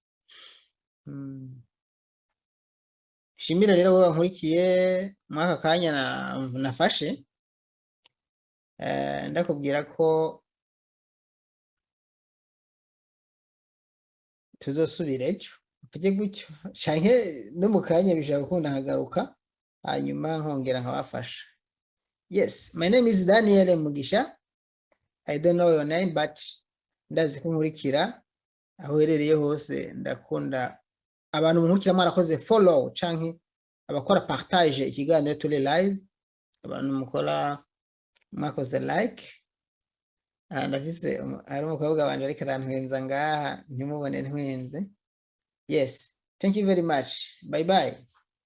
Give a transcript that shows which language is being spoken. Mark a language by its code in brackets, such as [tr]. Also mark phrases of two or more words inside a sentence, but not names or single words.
[rn] Shimira rero wowe nkurikiye mwaka kanya nafashe, ndakubwira ko tuzosubira ejo tujye gutyo, canke no mu kanya bishaka gukunda nkagaruka, hanyuma nkongera nkabafasha. [en] Yes, my name is Daniel Mugisha. I don't know your name, but [rn] ndazi ko nkurikira aho herereye hose. Ndakunda abantu munkurikira mwarakoze follow canke abakora partage ikiganiro turi live, abantu mukora mwakoze like. Ndafise ari umukobwa wanje ariko arantwenza ngaha, ntimubone ntwenze. [en] Yes, thank you very much. Bye bye.